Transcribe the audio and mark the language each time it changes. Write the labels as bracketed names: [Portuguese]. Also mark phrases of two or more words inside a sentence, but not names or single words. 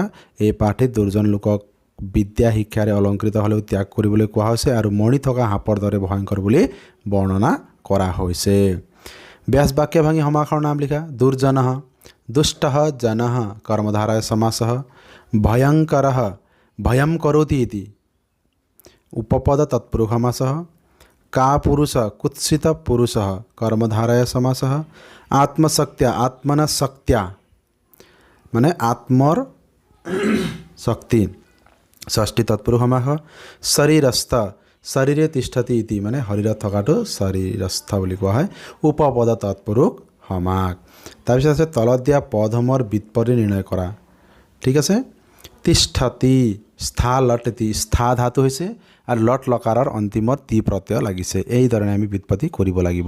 [Assamese] এই পাঠত দুৰ্জন লোকক বিদ্যা শিক্ষাৰে অলংকৃত হ'লেও ত্যাগ কৰিবলৈ কোৱা হৈছে আৰু মণি থকা সাপৰ দৰে ভয়ংকৰ বুলি বৰ্ণনা কৰা হৈছে। ব্যাস বাক্য ভাঙি সমাসৰ নাম লিখা। [Sanskrit] দুৰ্জনঃ দুষ্টঃ জনঃ কৰ্মধাৰয় সমাসঃ ভয়ংকৰঃ ভয়ং কरोति इति उपपद तत्पुरुष समासः। का पुरुष कुत्सित पुरुषः कर्मधारय समासः। आत्मशक्त्या आत्मनशक्त्या [Assamese] মানে আত্মৰ শক্তি [Sanskrit] षष्ठी तत्पुरुष समास। शरीरस्थ शरीरे तिष्ठति इति [Assamese] মানে শৰীৰত থকাটো শৰীৰস্থ বুলি কোৱা হয়। উপপদ তৎপুৰুষ সমাস। তাৰপিছত আছে তলত দিয়া পদসমূহৰ বিৎপত্তি নিৰ্ণয় কৰা। ঠিক আছে। তিষ্ঠতি স্থা লটতি, স্থা ধাতু হৈছে আৰু লট লকাৰৰ অন্তিমত তি প্ৰত্যয় লাগিছে। এই ধৰণে আমি বিৎপত্তি কৰিব লাগিব।